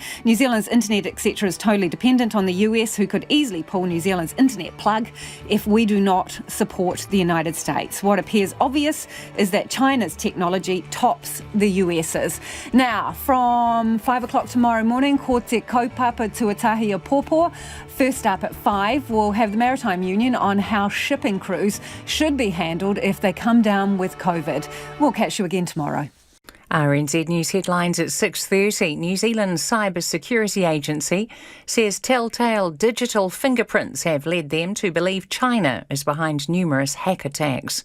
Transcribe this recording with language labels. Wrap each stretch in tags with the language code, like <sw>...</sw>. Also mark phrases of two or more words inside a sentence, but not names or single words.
<en>New Zealand's internet, etc., is totally dependent on the US, who could easily pull New Zealand's internet plug if we do not support the United States. What appears obvious is that China's technology tops the US's. Now, from 5 o'clock tomorrow morning,</en> <mi>ko te kaupapa tuatahi a pōpō.</mi> <en>First up at 5, we'll have the Maritime Union on how shipping crews should be handled if they come down with COVID. We'll catch you again tomorrow. RNZ News headlines at 6:30. New Zealand's Cyber Security Agency says telltale digital fingerprints have led them to believe China is behind numerous hack attacks.</en>